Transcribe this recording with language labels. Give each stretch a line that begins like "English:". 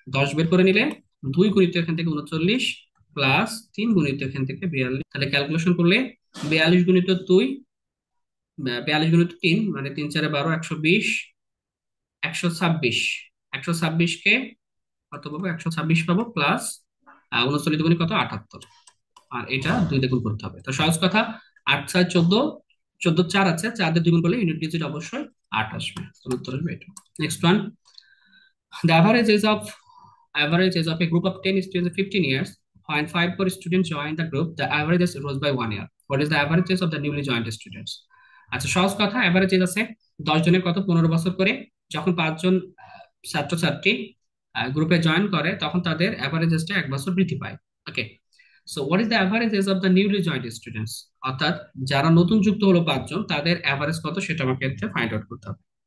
Bangla: 10 বের করে নিলে 2 গুণিত এখান থেকে 39, প্লাস 3 গুণিত এখান থেকে 42, তাহলে ক্যালকুলেশন করলে 42 গুণিত 2, 42 গুণিত 3 মানে 3 4 12, 120, 126। 126 কে কত পাবো? 126 পাবো, প্লাস 39 দুগুণে কত? 78। আর এটা 2 দিয়ে গুণ করতে হবে। তো সহজ কথা, 8 6 14, 14 4 আছে, 4 দিয়ে 2 গুণ করলে ইউনিট ডিজিট অবশ্যই 8 আসবে। তো উত্তর আসবে এটা।
English: Next one, the average age of a group of 10 students is 15 years. When 5 more students join the group, the average age rose by 1 year. What is the average age of the newly joined students?
Bangla: আচ্ছা, সহজ কথা, average age আছে 10 জনের কত? 15 বছর করে। যখন 5 জন ছাত্রছাত্রী গ্রুপে জয়েন করে, তখন তাদের অ্যাভারেজ এজটা 1 বছর বৃদ্ধি পায়।
English: Okay, so what is the average age of the newly joined students?
Bangla: অর্থাৎ যারা নতুন যুক্ত হলো 5 জন, তাদের অ্যাভারেজ কত সেটা আমাকে ফাইন্ড আউট করতে হবে।